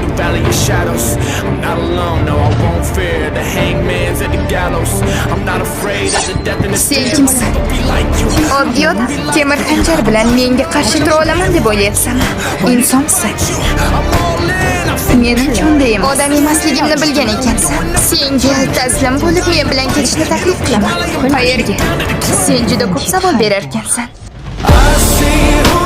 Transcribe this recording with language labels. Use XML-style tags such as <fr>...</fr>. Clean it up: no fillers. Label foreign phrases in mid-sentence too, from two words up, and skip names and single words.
<en>in your shadows. I'm not alone, no, I won't fear the hangman's at the gallows. I'm not afraid of the death in the</en> <uz>Sen</uz> <en>steel.</en> <uz>kimsan?</uz> <en>I'll be like you.</en> <uz>Oddiy odam temir xanjar bilan menga qarshi tura olaman deb o'ylayapsanmi? Insonsan.</uz> <en>I'm all in. I'm</en> <uz>Menimcha unday emas. Odam emasligimni bilgan ekansan. Senga taslim bo'lib men bilan ketishni taklif qilaman. Qayerga? Sen juda ko'p savol berar ekansan.</uz> <en>I see</en>